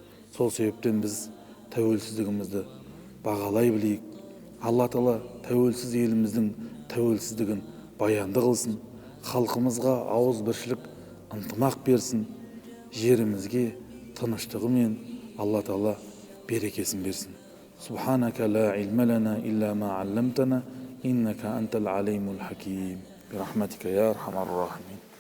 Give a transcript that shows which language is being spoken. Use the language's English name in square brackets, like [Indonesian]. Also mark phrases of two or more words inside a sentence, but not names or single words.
[Kazakh] Сол себептен біз тәуелсіздігімізді бағалай білейік, Алла Тағала тәуелсіз еліміздің тәуелсіздігін баянды қылсын, халқымызға ауызбіршілік ынтымақ берсін, жерімізге тыныштығы мен Алла Тағала берекесін берсін. [Arabic] سبحانك لا علم لنا إلا ما علمتنا إنك أنت العليم الحكيم. برحمتك يا أرحم الراحمين.